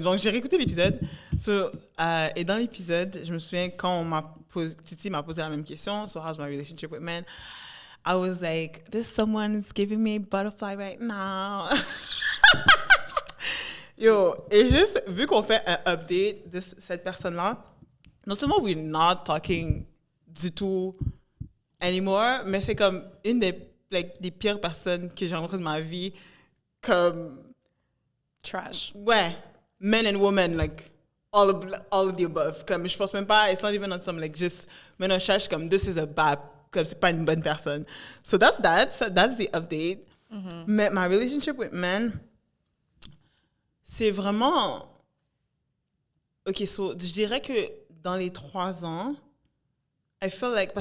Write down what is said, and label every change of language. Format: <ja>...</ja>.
<fr>Donc, j'ai réécouté l'épisode. So, et dans l'épisode, je me souviens quand Titi m'a posé la même question.</fr> <en>So, how's my relationship with men? I was like, this someone's giving me butterfly right now.</en> <fr>Yo, et juste, vu qu'on fait un update de cette personne-là, non seulement</fr> <en>we're not talking</en> <fr>du tout</fr> <en>anymore,</en> <fr>mais c'est comme une des pires personnes que j'ai rencontrées de ma vie, comme...</fr> <en>Trash. Ouais, men and women, like, all of the above.</en> <fr>Comme, je pense même pas,</fr> <en>it's not even on some, like, just,</en> <fr>men on cherche comme,</fr> <en>this is a bad,</en> <fr>comme, c'est pas une bonne personne.</fr> <en>So that's the update. Mm-hmm.</en> <fr>Mais</fr> <en>my relationship with men,</en> <fr>c'est vraiment... OK, so, je dirais que dans les 3 ans,</fr> <en>I feel like...</en>